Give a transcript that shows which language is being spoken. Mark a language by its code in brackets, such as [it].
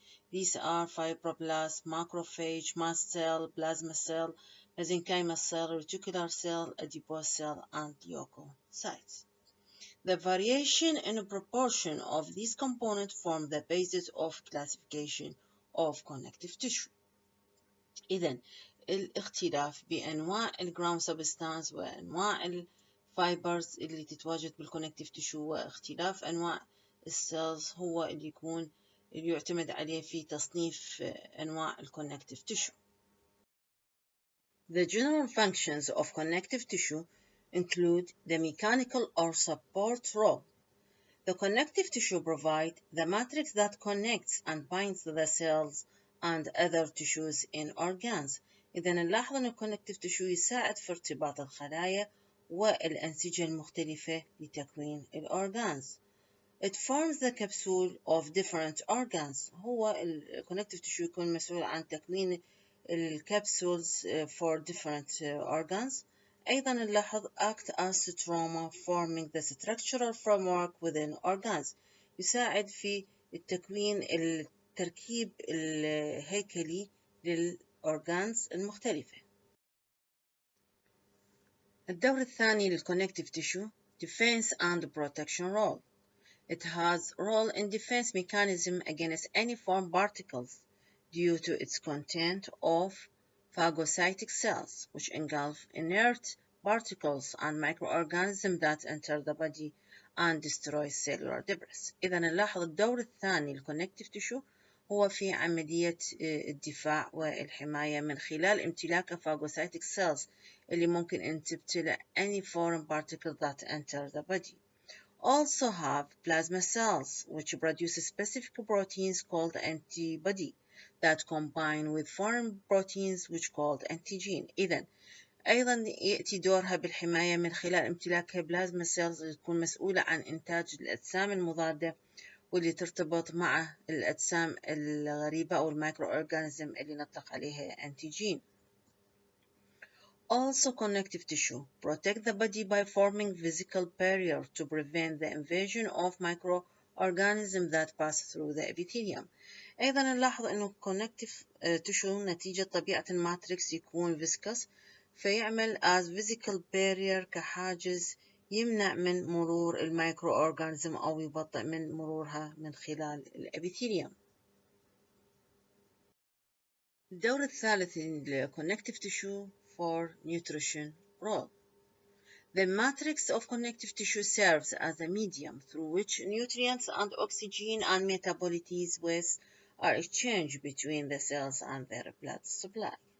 [en] These are fibroblast, macrophage, mast cell, plasma cell, mesenchymal cell, reticular cell, adipose cell, and leukocytes. The variation in proportion of these components form the basis of classification of connective tissue. [ar] إذن الاختلاف بأنواع الجراوند سبستانس وأنواع الفايبرز اللي تتواجد بالكونكتيف تيشو واختلاف أنواع السيلز هو اللي يعتمد عليه في تصنيف أنواع الكونكتيف tissue. [en] The general functions of connective tissue include the mechanical or support role. The connective tissue provides the matrix that connects and binds the cells and other tissues in organs. [ar] إذا نلاحظ أن الكونكتيف tissue يساعد في ارتباط الخلايا والأنسجة المختلفة لتكوين الأورجانز. [en] It forms the capsule of different organs. [ar] هو الكونكتيف tissue يكون مسؤول عن تكوين الكبسولز [en] for different organs. [ar] أيضا نلاحظ [en] act as stroma forming the structural framework within organs. [ar] يساعد في التكوين التركيب الهيكلي للأورجانز المختلفة. الدور الثاني [en] للconnective tissue defense and protection role. It has role in defense mechanism against any foreign particles due to its content of phagocytic cells, which engulf inert particles and microorganisms that enter the body and destroy cellular debris. [ar] إذا نلاحظ الدور الثاني للconnective tissue هو في عملية الدفاع والحماية من خلال امتلاك phagocytic cells اللي ممكن أن تبتلع [en] any foreign particle that enter the body. Also have plasma cells, which produce specific proteins called antibody that combine with foreign proteins which called antigen. [ar] إذن أيضا يأتي دورها بالحماية من خلال امتلاكها بلازما سيلز اللي تكون مسؤولة عن إنتاج الأجسام المضادة واللي ترتبط مع الأجسام الغريبة أو المايكرو أورجانيزم اللي نطلق عليها أنتيجين. [en] Also, connective tissue protect the body by forming physical barrier to prevent the invasion of microorganisms that pass through the epithelium. [ar] أيضا نلاحظ أنه connective tissue نتيجة طبيعة الماتريكس يكون viscous فيعمل [en] as physical barrier [ar] كحاجز يمنع من مرور المايكرو أورجانيزم أو يبطئ من مرورها من خلال الابيثيليوم. الدور الثالث [en] للconnective tissue for nutrition role. The matrix of connective tissue serves as a medium through which nutrients and oxygen and metabolites waste are exchanged between the cells and their blood supply.